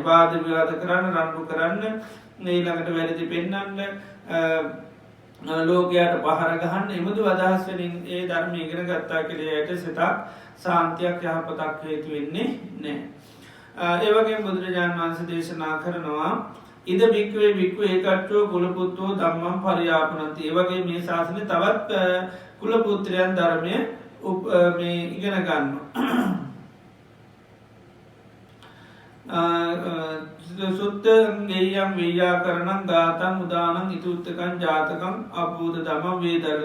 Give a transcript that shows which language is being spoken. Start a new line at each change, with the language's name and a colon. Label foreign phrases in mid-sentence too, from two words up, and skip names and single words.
Sinhala: වාද විවාද කරන්න රණ්ඩු කරන්න ඊළඟට වැරදි පෙන්වන්න ලෝකයට පහර ගහන්න එමුදු අදහස් වලින් ඒ ධර්ම ඉගෙන ගත්තා කියලා ඒට සිතක් සාන්තියක් යහපතක් හේතු වෙන්නේ නැහැ. ඒ වගේම බුදුරජාණන් වහන්සේ දේශනා කරනවා
Pali: ඉද බික්කවේ බික්කු ඒකච්චෝ කුලපුත්තෝ ධම්මං පරියාපනන්ති.
Sinhala: ඒ වගේ මේ ශාසනයේ තවත් කුල පුත්‍රයන් ධර්මය මේ ඉගෙන ගන්නවා.
Pali: සුත්ත ගෙය්‍යං ව්‍යාකරණං ගාතං උදානං ඉතුත්තකං ජාතකං අපූත ධම්ම වේදල.